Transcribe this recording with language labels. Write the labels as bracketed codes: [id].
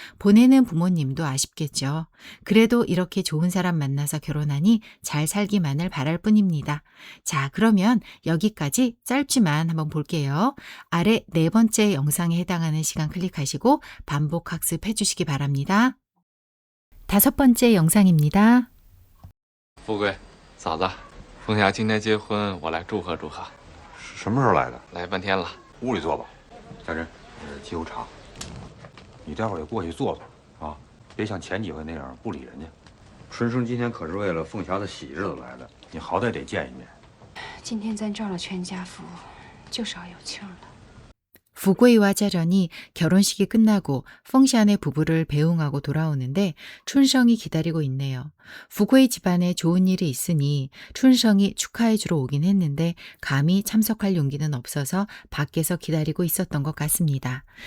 [ko] 보내는 부모님도 아쉽겠죠. 그래도 이렇게 좋은 사람 만나서 결혼하니 잘 살기만을 바랄 뿐입니다. 자, 그러면 여기까지 짧지만 한번 볼게요. 아래 4번째 영상에 해당하는 시간 클릭하시고 반복 학습해 주시기 바랍니다. 5번째 영상입니다. [zh] 富贵，嫂子，凤霞今天结婚，我来祝贺祝贺。什么时候来的？来半天了。屋里坐吧。家珍，沏壶茶。你待会儿也过去坐坐啊，别像前几回那样不理人家。春生今天可是为了凤霞的喜日子来的，你好歹得见一面。今天咱照了全家福，就少有庆了。 [ko] 부구이와 짜전이 결혼식이 끝나고 펑샤네 부부를 배웅하고 돌아오는데 춘성이 기다리고 있네요. 부구이 집안에 좋은 일이 있으니 춘성이 축하해주러 오긴 했는데 감히 참석할 용기는 없어서 밖에서 기다리고 있었던 것 같습니다.